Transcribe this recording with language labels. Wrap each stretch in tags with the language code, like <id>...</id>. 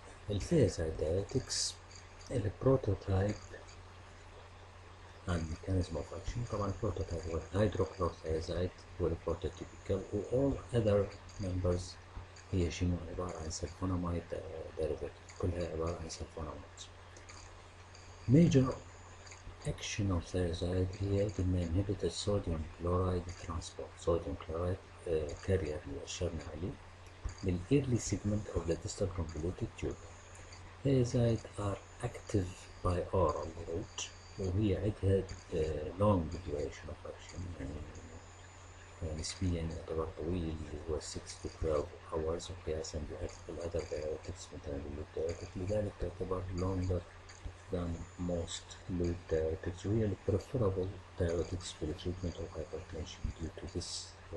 <en>الثيازايد diuretics البروتوتايب and mechanism of action.</en> <ar>طبعا البروتوتايب هو الهيدروكلورثيازايد هو البروتوتيبيكال و</ar> <en>all other members</en> <ar>هي شنو عبارة عن سلفوناميد derivative، كلها عبارة عن سلفوناميد.</ar> <en>major action of thiazide</en> <ar>هي قلنا</ar> <en>inhibit sodium chloride transport sodium chloride carrier</en> <ar>اللي أشرنا عليه</ar> <en>بالearly segment of the distal convoluted tube. thiazide are active by oral route</en> <ar>وهي عندها</ar> <en>long duration of action</en> <ar>يعني نسبيا يعتبر طويل اللي هو</ar> <en>6 to 12 hours</en> <ar>قياسا بالأذر</ar> <en>diuretics مثلا اللوب diuretic،</en> <ar>لذلك تعتبر</ar> <en>longer than most loop diuretics وهي preferable diuretics for the treatment of hypertension due to this</en>